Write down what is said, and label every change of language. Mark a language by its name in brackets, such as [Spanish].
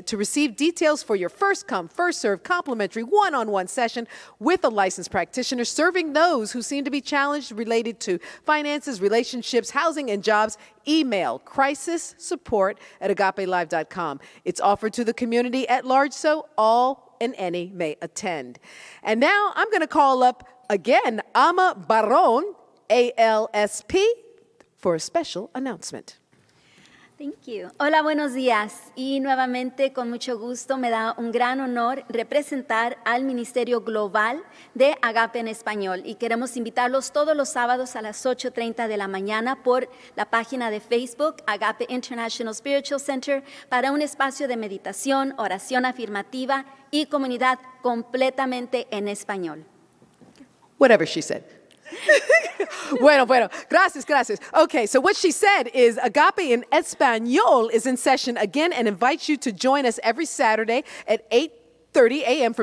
[English] To receive details for your first come, first served complimentary one-on-one session with a licensed practitioner serving those who seem to be challenged related to finances, relationships, housing, and jobs, email crisissupport@agapelive.com. It's offered to the community at large, so all and any may attend. And now I'm going to call up again Ama Baron, ALSP, for a special announcement. Thank you. [Spanish] Hola, buenos días. Y nuevamente, con mucho gusto, me da un gran honor representar al Ministerio Global de Agape en Español. Y queremos invitarlos todos los sábados a las 8:30 de la mañana por la página de Facebook Agape International Spiritual Center para un espacio de meditación, oración afirmativa y comunidad completamente en español. [English] Whatever she said. [Spanish] Bueno, gracias. [English] Okay, so what she said is Agape in Español is in session again and invites you to join us every Saturday at 8:30 a.m.